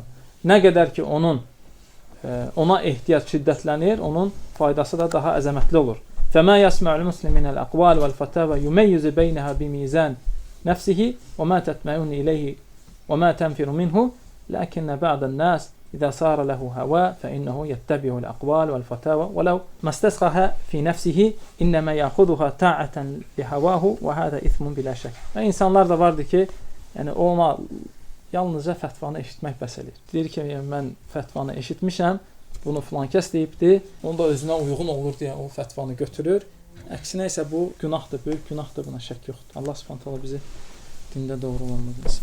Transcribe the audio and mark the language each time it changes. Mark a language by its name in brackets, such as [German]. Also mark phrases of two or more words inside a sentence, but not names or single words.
[Azerbaijani] Nə qədər ki, ona ehtiyac şiddətlənir, onun faydası da daha əzəmətli olur. [Arabic] فما يسمع المسلم من الأقوال والفتاوى يميز بينها بميزان نفسه وما تطمئن إليه وما تنفر منه لكن بعض الناس إذا صار له هوى فإنه يتبع الأقوال والفتاوى ولو ما استسقها في نفسه إنما يأخذها طاعة لهواه وهذا إثم بلا شك. [Azerbaijani] İnsanlar da vardı ki, yəni ona yalnızca fətvanı eşitmək bəs eləyir. Deyir ki, mən fətvanı eşitmişəm, bunu filan kəs deyibdi, onu da özünə uyğun olur deyə o fətvanı götürür. Əksinə isə bu günahdır, böyük günahdır, buna şək yoxdur. Allah [Arabic] سبحانه تعالى [Azerbaijani] bizi dində doğru olanı bilsin.